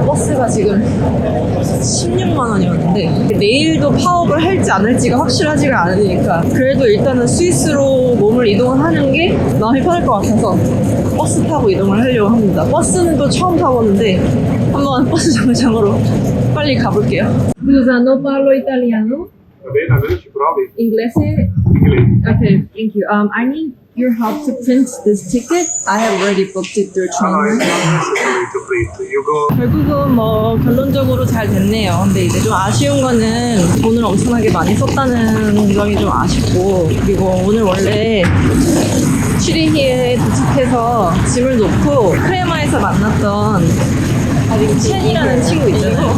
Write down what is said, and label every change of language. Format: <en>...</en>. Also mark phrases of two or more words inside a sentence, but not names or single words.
<ko>버스가 지금 16만 원이었는데 내일도 파업을 할지 안 할지가 확실하지가 않으니까 그래도 일단은 스위스로 몸을 이동하는 게 마음이 편할 것 같아서 버스 타고 이동을 하려고 합니다. 버스는 또 처음 타보는데 한번 버스 정류장으로 빨리 가볼게요.</ko> <it>Scusa, non parlo italiano. Va bene, almeno ci provi. Inglese? Inglese.</it> <en>Okay, thank you. I need your help to print this ticket. I have already booked it through No, train. it's not necessary to print. You go.</en> <ko>결국은 뭐 결론적으로 잘 됐네요. 근데 이제 좀 아쉬운 거는 돈을 엄청나게 많이 썼다는 점이 좀 아쉽고, 그리고 오늘 원래 슈리히에 도착해서 짐을 놓고 크레마에서 만났던 첸이라는 친구 있잖아요.</ko>